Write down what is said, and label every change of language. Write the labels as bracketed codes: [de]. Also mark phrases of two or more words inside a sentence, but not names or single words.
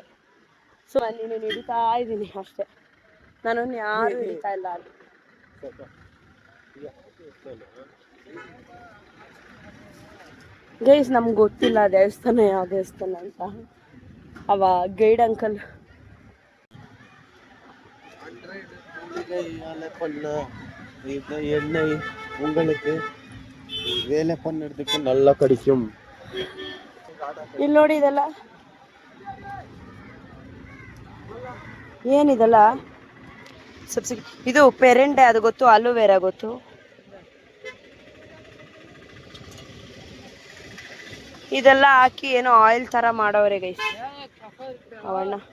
[kn] ಸೊ ಅಲ್ಲಿ ನಾನು ಹಿಡಿತಾ ಇದ್ದೀನಿ ಅಷ್ಟೇ, ನಾನು ಯಾರು ಹಿಡಿತಾ ಇಲ್ಲ ಅಲ್ಲಿ. ಗೈಸ್ ನಮ್ಗೆ ಗೊತ್ತಿಲ್ಲ ದೇವಸ್ಥಾನ ಯಾವ ದೇವಸ್ಥಾನ ಅಂತ. ಅವ ಗೈಡ್ ಅಂಕಲ್ [ta] எண்ணெய் உங்களுக்கு வேலை பண்ணதுக்கு நல்லா கிடைக்கும். [kn] ಇಲ್ಲಿ ನೋಡಿ ಇದೆಲ್ಲ ಏನಿದೆಲ್ಲ ಸಬ್ಸಿಡಿ. ಇದು ಪೆರೆಂಡೆ ಅದು ಗೊತ್ತು, ಅಲೋವೆರಾ ಗೊತ್ತು. ಇದೆಲ್ಲ ಹಾಕಿ ಏನೋ ಆಯಿಲ್ ತರ ಮಾಡೋರೆ ಗೈಸ್ ಅವಣ್ಣ.